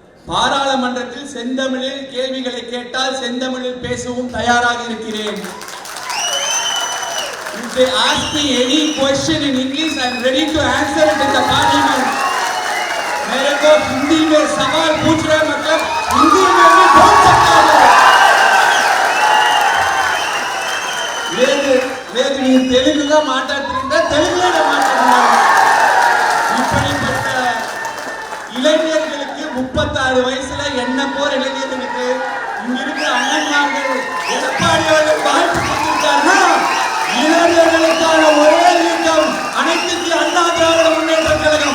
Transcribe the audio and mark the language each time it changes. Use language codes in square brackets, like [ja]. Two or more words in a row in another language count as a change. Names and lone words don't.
[ta] பாராளுமன்றத்தில் செந்தமிழில் கேள்விகளை கேட்டால் செந்தமிழில் பேசவும் தயாராக இருக்கிறேன். [en] If they ask me any question in English, I am ready to answer it in the parliament. [hi] मेरे को हिंदी में सवाल पूछ रहे मतलब हिंदी में भी बोल सकता हूँ. [ta] లేదు நீ தெலுங்குல மாட்டாடுறீங்க தெலுங்குல மாட்டாடுறாங்க. இப்படிப்பட்ட இளைஞர்களுக்கு 36 வயசுல என்ன போற இளைஞர்களுக்கு இங்க இருக்கிற அண்ணன்மார்கள் எடப்பாடி அவர்கள் வாழ்த்து கொடுத்திருக்காருன்னா இளைஞர்களுக்கான ஒரே இயக்கம் அனைத்து இந்திய அண்ணா திராவிட முன்னேற்ற கழகம்.